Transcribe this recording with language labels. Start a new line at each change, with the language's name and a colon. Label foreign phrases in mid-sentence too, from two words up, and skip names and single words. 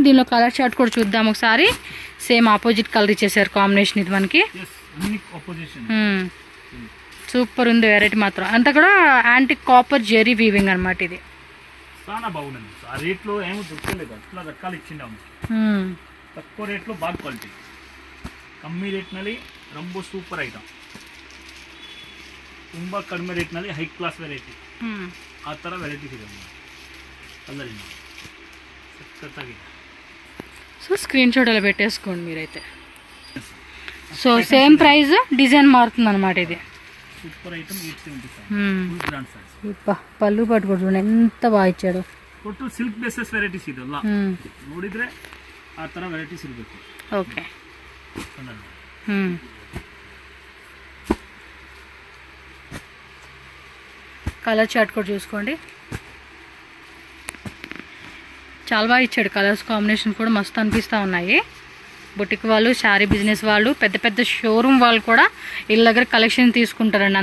Telugu: దీనిలో
English: colour chart
Telugu: కూడా చూద్దాం ఒకసారి.
English: same opposite colour
Telugu: ఇచ్చేసారు కాంబినేషన్ ఇది మనకి. సూపర్ ఉంది వెరైటీ మాత్రం. అంతా కూడా
English: antique copper zari weaving
Telugu: అనమాట. ఇది చాలా బాగుందండి. ఆ రేట్లో ఏమో దొరకలేదు, అట్లా రకాలు ఇచ్చిండాము.
Kannada: ತಕ್ಕೋ ರೇಟ್ಲು ಬಾಗ್ ಕ್ವಾಲಿಟಿ, ಕಮ್ಮಿ ರೇಟ್ನಲ್ಲಿ ரொம்ப
English: super item,
Kannada: ತುಂಬ ಕಡಿಮೆ ರೇಟ್ನಲ್ಲಿ
English: high class variety.
Kannada: ಆ ಥರ ವೆರೈಟೀಸ್ ಇದೆ ಕಲರಿನ ಸಖತ್ತಾಗಿದೆ.
Telugu: సో
English: screen shot
Telugu: అలా పెట్టేసుకోండి మీరైతే. సో
English: same price,
Telugu: డిజైన్ మారుతుంది అనమాట. ఇది
English: super item 875 brand size.
Telugu: పళ్ళు పట్టుకోడు చూడండి ఎంత బాగా ఇచ్చాడు.
English: total silk bases varieties
Kannada: ಇದೆಲ್ಲ ನೋಡಿದ್ರೆ ಆ ಥರ ವೆರೈಟೀಸ್ ಇರಬೇಕು. ಓಕೆ.
English: colour chart
Telugu: కూడా చూసుకోండి, చాలా బాగా ఇచ్చాడు.
English: colours combination
Telugu: కూడా మస్తు అనిపిస్తూ ఉన్నాయి. బుటిక్ వాళ్ళు,
English: saree business
Telugu: వాళ్ళు, పెద్ద పెద్ద షోరూమ్ వాళ్ళు కూడా వీళ్ళ దగ్గర కలెక్షన్ తీసుకుంటారండి.